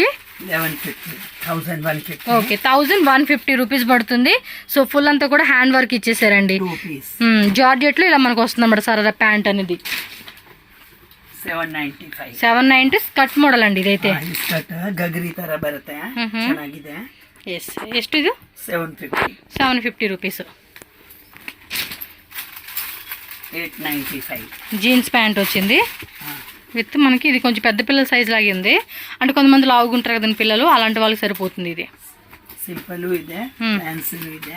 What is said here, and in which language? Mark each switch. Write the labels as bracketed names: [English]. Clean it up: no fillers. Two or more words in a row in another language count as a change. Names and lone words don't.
[Telugu] 1150. ఓకే, 1150 రూపీస్ పడుతుంది. సో ఫుల్ అంతా కూడా [English] hand work [Telugu] ఇచ్చేసారండి. జార్జెట్లో ఇలా మనకు వస్తుంది అన్నమాట సరారా ప్యాంట్ అనేది. 790 [English] skirt model [Telugu] అండి ఇదైతే. [Kannada] గగరి ತರ ಬರುತ್ತೆ, ಚೆನ್ನಾಗಿದೆ. ఎస్, ಎಷ್ಟು ಇದು? 750 రూపీస్. [Telugu] 895. [English] jeans pant [Telugu] వచ్చింది విత్ మనకి. ఇది కొంచెం పెద్ద పిల్లల సైజ్ లాగే ఉంది. అంటే కొంతమంది లావుగుంటారు కదండి పిల్లలు, అలాంటి వాళ్ళకి సరిపోతుంది ఇది. [Kannada] సింపుల్ ಇದೆ, ఫ్యాన్సీ ಇದೆ.